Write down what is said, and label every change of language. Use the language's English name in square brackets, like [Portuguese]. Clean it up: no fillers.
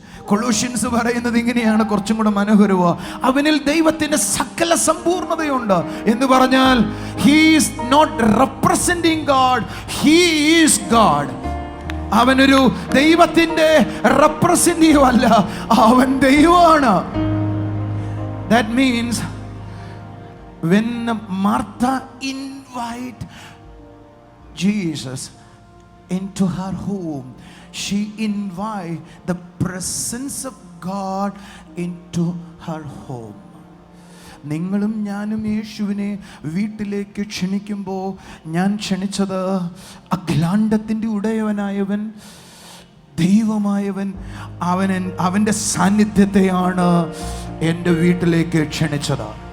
[Malayalam] Colossians പറയുന്നത് ഇങ്ങനെയാണ്, കുറച്ചും കൂടെ മനോഹരവോ. അവനിൽ ദൈവത്തിന്റെ സകല സമ്പൂർണതയുണ്ട് എന്ന് പറഞ്ഞാൽ [English] he is not representing God, he is God. [Malayalam] അവനൊരു ദൈവത്തിന്റെ റെപ്രസെന്റേറ്റീവ് അല്ല, അവൻ ദൈവമാണ്. [English] That means when Martha invite Jesus into her home, she invite the presence of God into her home. [Malayalam] നിങ്ങളും ഞാനും യേശുവിനെ വീട്ടിലേക്ക് ക്ഷണിക്കുമ്പോൾ ഞാൻ ക്ഷണിച്ചത് അഖിലാണ്ടത്തിൻ്റെ ഉടയവനായവൻ, ദൈവമായവൻ, അവൻ്റെ സാന്നിധ്യത്തെയാണ് എൻ്റെ വീട്ടിലേക്ക് ക്ഷണിച്ചത്.